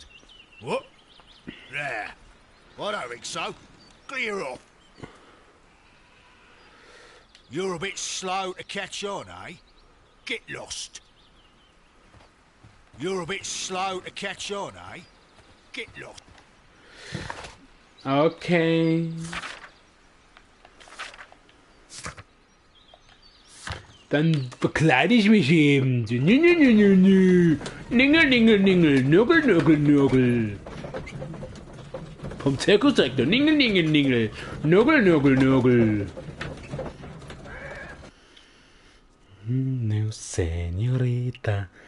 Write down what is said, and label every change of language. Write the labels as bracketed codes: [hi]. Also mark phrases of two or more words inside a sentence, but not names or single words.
[en] What? Nah. I don't think so. Clear off. You're a bit slow to catch on, eh? Get lost. You're a bit slow to catch on, eh? Get lost. Okay. [de] Dann bekleide ich mich eben. Ningel, ningel, ningel, nörgel, nörgel, nörgel. Vom Zirkusdirektor. Ningel, ningel, ningel. Nörgel, nörgel, nörgel. [es] No, señorita.